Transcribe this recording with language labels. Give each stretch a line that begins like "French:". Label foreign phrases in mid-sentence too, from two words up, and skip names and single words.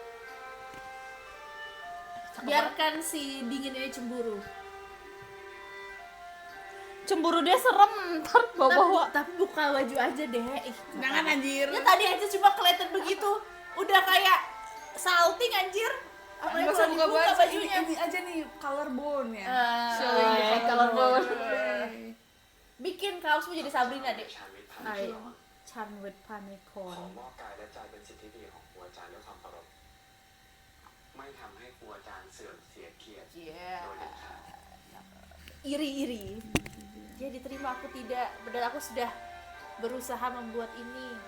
Indonesian: Biarkan si dingin ini cemburu. Cemburu dia serem ntar bawa-bawa. Tapi buka baju aja deh. Ih, jangan anjir. ya tadi aja cuma kelihatan begitu. Udah kayak salting anjir. Apa yang Nggak usah kalau buka dibuka baju, bajunya? ini aja nih collarbone ya.
English: Showing the collarbone.
Indonesian: Bikin kaosmu jadi Sabrina deh.
Thai: ชาญวิทย์พันธ์
English: Chan with
Thai: ขอ panicon. มอบกายและใจเป็นสิทธิที่ดีของครูอาจารย์ด้วยความเคารพไม่ทำให้ครูอาจารย์เสื่อมเสียเกียรติ
Indonesian: Iya.
Thai: โดยเด็ดขาด
Indonesian: Iri. Ya diterima aku tidak. Padahal aku sudah berusaha membuat ini.